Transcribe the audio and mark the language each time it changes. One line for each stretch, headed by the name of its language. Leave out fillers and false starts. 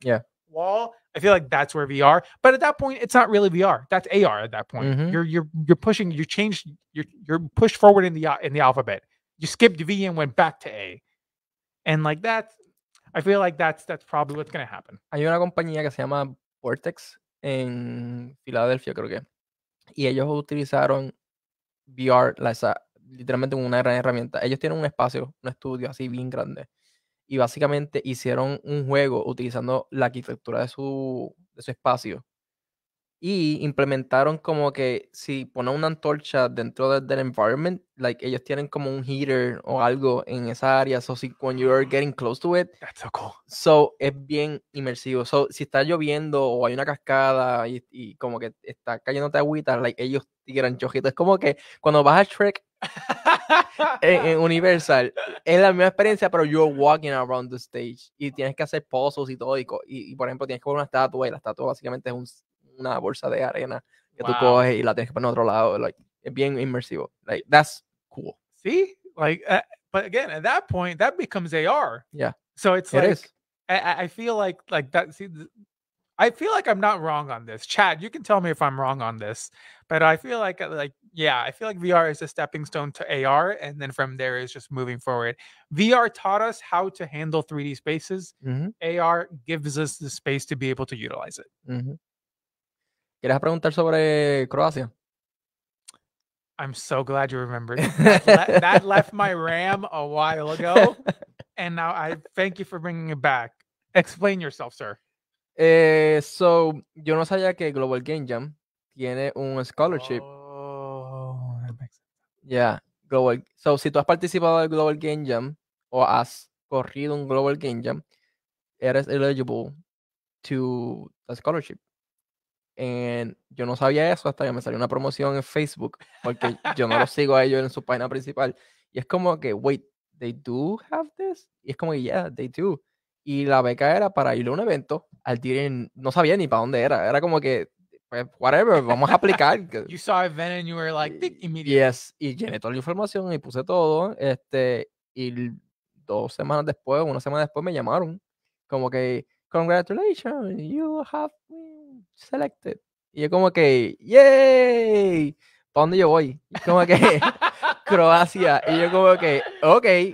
English: Yeah. wall. I feel like that's where VR. But at that point, it's not really VR. That's AR. At that point, you're pushing. You're pushed forward in the alphabet. You skipped V and went back to A, and like that. I feel like that's probably what's gonna happen.
Spanish: Hay una compañía que se llama Vortex en Filadelfia, creo que, y ellos utilizaron VR, literalmente una gran herramienta. Ellos tienen un espacio, un estudio así bien grande, y básicamente hicieron un juego utilizando la arquitectura de su espacio, y implementaron como que si ponen una antorcha dentro del environment, like ellos tienen como un heater o algo en esa área, so si
English: when you're getting close to it, That's so cool.
Spanish: So es bien inmersivo. So si está lloviendo o hay una cascada y como que está cayéndote agüita, like ellos tiran chojitos. Es como que cuando vas a Shrek en Universal, es la misma experiencia, pero
English: you're walking around the stage
Spanish: y tienes que hacer puzzles y todo. Y por ejemplo, tienes que poner una estatua y la estatua básicamente es una bolsa de arena que tú coges y la tienes que poner en otro lado.
English: Like,
Spanish: es bien inmersivo.
English: Like, that's cool. See? Like, but again, at that point, that becomes AR. Yeah. So it's It like, is. I feel like that. See, I feel like I'm not wrong on this. Chad, you can tell me if I'm wrong on this, but I feel like yeah, I feel like VR is a stepping stone to AR, and then from there is just moving forward. VR taught us how to handle 3D spaces. AR gives us the space to be able to utilize it.
Spanish: ¿Quieres preguntar sobre Croacia?
English: I'm so glad you remembered. That left my RAM a while ago, and now I thank you for bringing it back. Explain yourself, sir.
Spanish: So, yo no sabía que Global Game Jam tiene un scholarship.
English: Oh, that makes sense.
Spanish: Yeah, Global. So, si tú has participado del Global Game Jam o has corrido un Global Game Jam, eres
English: eligible to the scholarship. And
Spanish: yo no sabía eso hasta que me salió una promoción en Facebook, porque yo no los sigo a ellos en su página principal. Y es como que,
English: wait, they do have this?
Spanish: Y es como que,
English: yeah, they do.
Spanish: Y la beca era para ir a un evento. Al día no sabía ni para dónde era. Era como que, pues, whatever, vamos a aplicar.
English: You saw a event and you were like, immediately.
Spanish: Yes, y llené toda la información y puse todo. Y 2 semanas después, una semana después me llamaron. Como que,
English: congratulations, you have been selected.
Spanish: Y yo como que, ¡yay! ¿Para dónde yo voy? Y como que, Croacia. Y yo como que, ok.